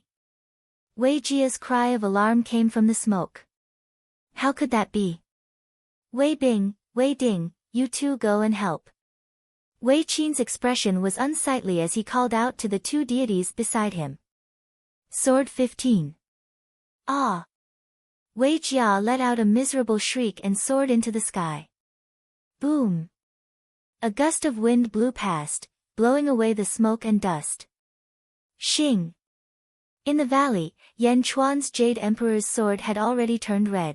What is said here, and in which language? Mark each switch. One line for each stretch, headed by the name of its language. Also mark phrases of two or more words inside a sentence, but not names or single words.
English: Wei Jia's cry of alarm came from the smoke. How could that be? Wei Bing, Wei Ding, you two go and help. Wei Qin's expression was unsightly as he called out to the two deities beside him. Sword 15. Ah! Wei Jia let out a miserable shriek and soared into the sky. Boom! A gust of wind blew past, blowing away the smoke and dust. Shing! In the valley, Yan Chuan's Jade Emperor's sword had already turned red.